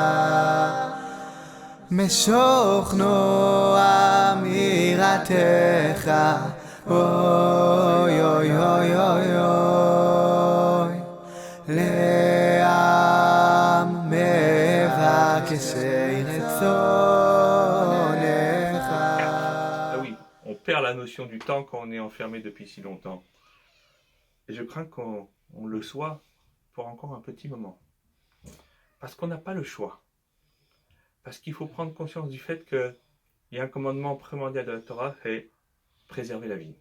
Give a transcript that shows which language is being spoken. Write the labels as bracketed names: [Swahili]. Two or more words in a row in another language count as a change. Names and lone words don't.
[Hebrew] משוך נועם יראתך, אוי אוי אוי אוי אוי, לעם מבקשי רצונך. [French] Ah oui, on perd la notion du temps quand on est enfermé depuis si longtemps. Et je crains qu'on le soit pour encore un petit moment. Parce qu'on n'a pas le choix. Parce qu'il faut prendre conscience du fait qu'il y a un commandement primordial de la Torah, c'est préserver la vie.